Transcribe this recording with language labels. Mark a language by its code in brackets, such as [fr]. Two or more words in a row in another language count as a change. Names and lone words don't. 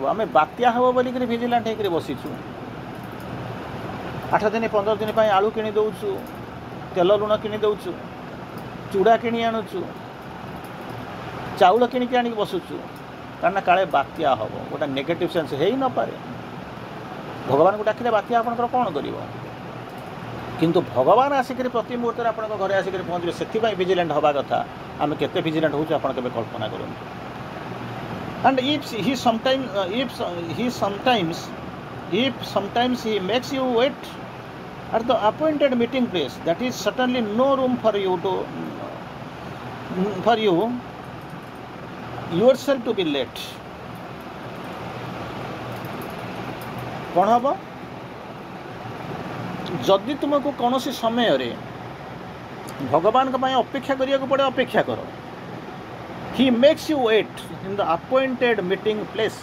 [or] ଆମେ ବାତ୍ୟା ହେବ ବୋଲିକରି ଭିଜିଲାଣ୍ଟ ହେଇକରି ବସିଛୁ। 8 ଦିନ 15 ଦିନ ପାଇଁ ଆଳୁ କିଣି ଦେଉଛୁ, ତେଲ ଲୁଣ କିଣି ଦେଉଛୁ, ଚୁଡ଼ା କିଣି ଆଣୁଛୁ, ଚାଉଳ କିଣିକି ଆଣିକି ବସୁଛୁ, କାରଣ କାଳେ ବାତ୍ୟା ହେବ। ଗୋଟେ [en] negative sense [or] ହେଇନପାରେ। ଭଗବାନଙ୍କୁ ଡାକିଲେ ବାତ୍ୟା ଆପଣଙ୍କର କ'ଣ କରିବ? କିନ୍ତୁ ଭଗବାନ ଆସିକରି ପ୍ରତି ମୁହୂର୍ତ୍ତରେ ଆପଣଙ୍କ ଘରେ ଆସିକରି ପହଞ୍ଚିବେ, ସେଥିପାଇଁ ଭିଜିଲାଣ୍ଟ ହେବା କଥା। ଆମେ କେତେ ଭିଜିଲାଣ୍ଟ ହେଉଛୁ ଆପଣ କେବେ କଳ୍ପନା କରନ୍ତୁ। [en] ଆଣ୍ଡ if sometimes he makes you wait at the appointed meeting place, that is certainly no room for you yourself to be late. [or] କ'ଣ ହେବ? ଯଦି ତୁମକୁ କୌଣସି ସମୟରେ ଭଗବାନଙ୍କ ପାଇଁ ଅପେକ୍ଷା କରିବାକୁ ପଡ଼େ, ଅପେକ୍ଷା କର। [en] He makes you wait in the appointed meeting place.